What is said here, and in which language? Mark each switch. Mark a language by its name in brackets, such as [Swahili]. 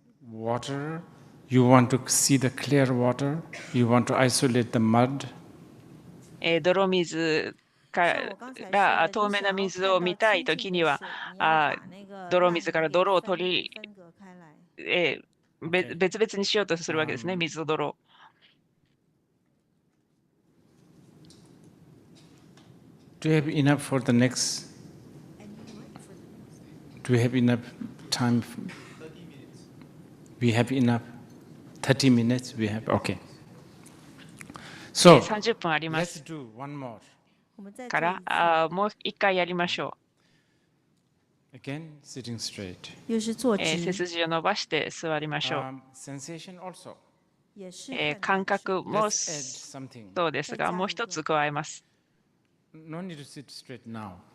[English] Water, you want to see the clear water, you want to isolate the mud. [Japanese] 泥水から透明な水を見たいときには泥水から泥を取り、別々にしようとするわけですね、水と泥を。 [English] Do you have enough for the next? Do we have enough time? 30 minutes. We have enough. 30 minutes. We have. Okay. So [Japanese] 30分あります。 [English] let's do one more. [Japanese] からもう一回やりましょう。 [English] Again, sitting straight. [Japanese] 背筋を伸ばして座りましょう。 [English] Sensation also. [Japanese] 感覚もそうですが、もう一つ加えます。 [English] No need to sit straight now.